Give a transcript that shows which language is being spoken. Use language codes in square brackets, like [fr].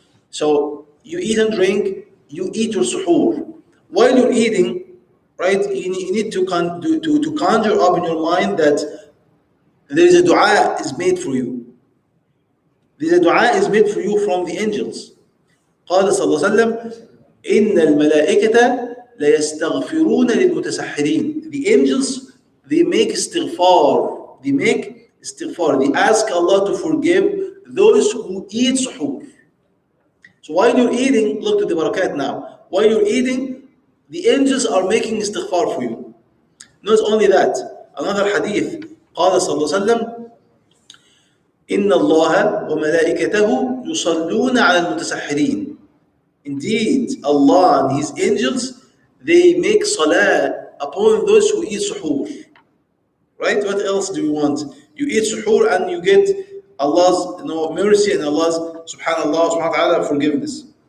[en] So you eat and drink, you eat your suhoor. While you're eating, right, you need to conjure up in your mind that there is a dua is made for you. There's a dua is made for you from the angels. [ar] قال صلى الله عليه وسلم إن الملائكة ليستغفرون للمتسحرين. [en] The angels, they make istighfar. They ask Allah to forgive those who eat suhoor. So while you're eating, look to the barakat now. While you're eating, the angels are making istighfar for you. Not only that, another hadith, [ar] قال صلى الله عليه وسلم إن الله وملائكته يصلون على المتسحرين. [en] Indeed, Allah and His angels, they make salah upon those who eat suhoor. right? What else do you want? You eat suhoor and you get Allah's mercy and Allah's subhanallah wa ta'ala forgiveness.